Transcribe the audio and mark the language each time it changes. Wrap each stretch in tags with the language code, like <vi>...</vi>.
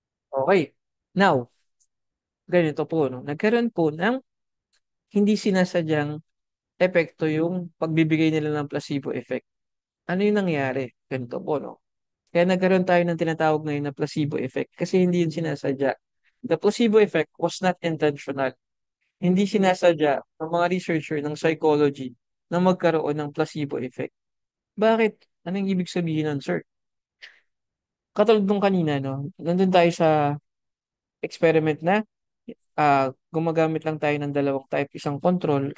<tl>Okay. Now, ganito po, no? Nagkaroon po ng hindi sinasadyang epekto yung pagbibigay nila ng placebo effect. Ano yung nangyari? Ganito po, no? Kaya nagkaroon tayo ng tinatawag ngayon na placebo effect kasi hindi yun sinasadya.</tl> <en>The placebo effect was not intentional.</en> <tl>Hindi sinasadya ng mga researcher ng psychology na magkaroon ng placebo effect. Bakit? Anong ibig sabihin nun, sir? Katulad nung kanina, no? Nandun tayo sa experiment na gumagamit lang tayo ng dalawang type, isang control.</tl>